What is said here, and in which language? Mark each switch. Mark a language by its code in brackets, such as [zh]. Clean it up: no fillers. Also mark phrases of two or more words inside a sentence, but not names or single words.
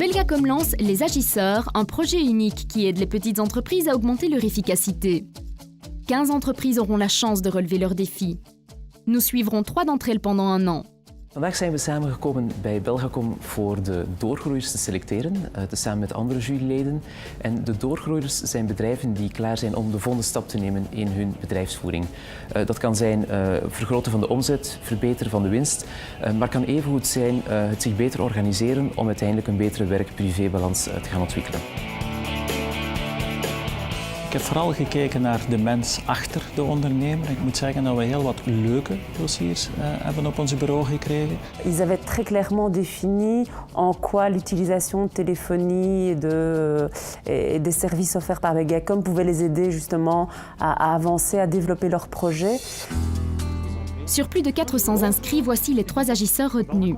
[fr] Belgacom lance Les Agisseurs, un projet unique qui aide les petites entreprises à augmenter leur efficacité. 15 entreprises auront la chance de relever leurs défis. Nous suivrons 3 d'entre elles pendant un an. [nl] Vandaag zijn we samengekomen bij Belgacom voor de doorgroeiers te selecteren, samen met andere juryleden. En de doorgroeiers zijn bedrijven die klaar zijn om de volgende stap te nemen in hun bedrijfsvoering. Dat kan zijn vergroten van de omzet, verbeteren van de winst, maar kan evengoed zijn het zich beter organiseren om uiteindelijk een betere werk-privé-balans te gaan ontwikkelen. Ik heb vooral gekeken naar de mens achter de ondernemer. Ik moet zeggen dat we heel wat leuke dossiers hebben op ons bureau gekregen. [fr] Ils avaient très clairement défini en quoi l'utilisation de téléphonie et des services offerts par Belgacom pouvait les aider justement à avancer, à développer leurs projets. Sur plus de 400 inscrits, voici les 3 agisseurs retenus.